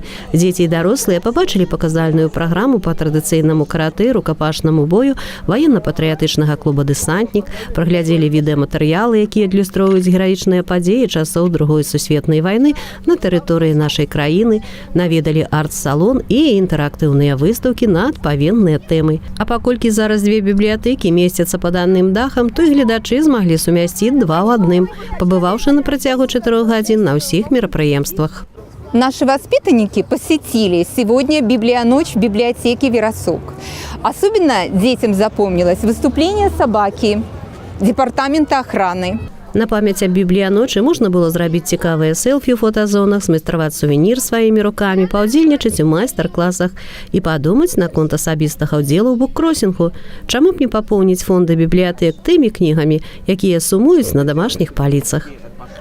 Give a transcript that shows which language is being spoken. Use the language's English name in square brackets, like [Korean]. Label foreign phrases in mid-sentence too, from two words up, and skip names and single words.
[Belarusian] Дзеці і дарослыя пабачылі паказальную праграму па традыцыйнаму каратэ, рукапашнаму бою ваенна-патрыятычнага клуба «Дэсантнік», праглядзелі відэаматэрыялы, якія адлюстроўваюць гераічныя падзеі часоў Другой сусветнай вайны на тэрыторыі нашай краіны, наведалі арт-салон і інтэрактыўныя выстаўкі на адпаведныя тэмы. А паколькі зараз две бібліятэкі месцяцца пад адным дахам, то і гледачы змаглі сумясціць два ў адным, пабываўшы на працягу 4 гадзін на ўсіх мерапрыемствах. [Russian] Наши воспитанники посетили сегодня библионочь в библиотеке «Верасок». Особенно детям запомнилось выступление собаки департамента охраны. [Belarusian] На памяць аб бібліяночы можна было зрабіць цікавыя селфі ў фотазонах, змайстраваць сувенір сваімі рукамі, паўдзельнічаць у майстар-класах і падумаць наконт асабістага ўдзелу ў буккросінгу. Чаму б не папоўніць фонды бібліятэк тымі кнігамі, якія сумуюць на домашніх паліцах?